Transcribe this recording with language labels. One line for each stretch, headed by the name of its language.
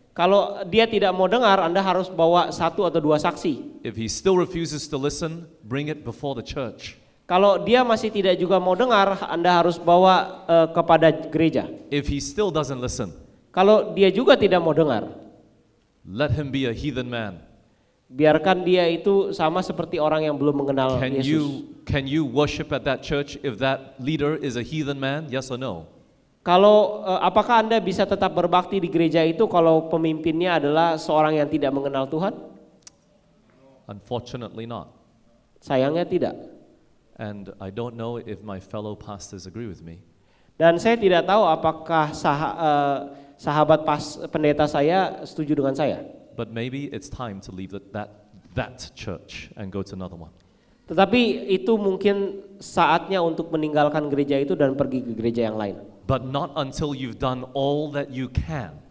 Indonesian: Kalau dia tidak mau dengar, Anda harus bawa satu atau dua saksi.
English: If he still refuses to listen, bring it before the church.
Indonesian: Kalau dia masih tidak juga mau dengar, Anda harus bawa kepada gereja.
English: If he still doesn't listen,
Indonesian: Kalau dia juga tidak mau dengar,
English: let him be a heathen man.
Indonesian: biarkan dia itu sama seperti orang yang belum mengenal Yesus.
English: Can you worship at that church if that leader is a heathen man? Yes or no?
Indonesian: Kalau apakah Anda bisa tetap berbakti di gereja itu kalau pemimpinnya adalah seorang yang tidak mengenal Tuhan?
English: Unfortunately not.
Indonesian: Sayangnya tidak.
English: And I don't know if my fellow pastors agree with me.
Indonesian: Dan saya tidak tahu apakah sahabat pendeta saya setuju dengan saya.
English: But maybe it's time to leave that church and go to another one.
Indonesian: Tetapi itu mungkin saatnya untuk meninggalkan gereja itu dan pergi ke gereja yang lain.
English: But not until you've done all that you can.